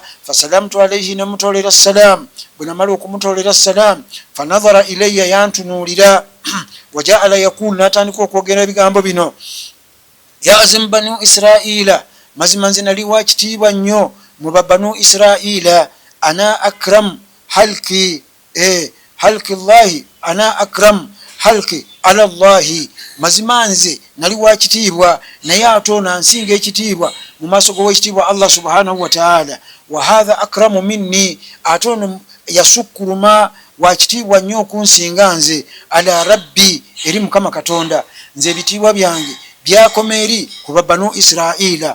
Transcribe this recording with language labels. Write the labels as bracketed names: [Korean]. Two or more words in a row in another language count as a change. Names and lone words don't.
[Arabic] فسلمت عليه, [Ganda] nemutolera salam. Bwe namala okumutolera salam, [Arabic] فنظر إلي, [Ganda] yantunuulira. [Arabic] وجعل يقول, [Ganda] n'atandika okwogera ebigambo bino, [Arabic] يزعم بنو إسرائيل, [Ganda] mazima nze nali wa kitiibwa nnyo mu babanu Israila. [Arabic] أنا أكرم خلق خلق الله، أنا أكرم خلق على الله, [Ganda] mazima nze nali wa kitiibwa naye ate ono ansinga ekitiibwa mu maaso g'owekitiibwa [Arabic] الله سبحانه وتعالى. وهذا أكرم مني, [Ganda] ate ono yasukkuluma wa kitiibwa nnyo okunsinga nze. [Arabic] على ربي, [Ganda] eri Mukama Katonda, nze ebitiibwa byange byakoma eri ku babanu Israila.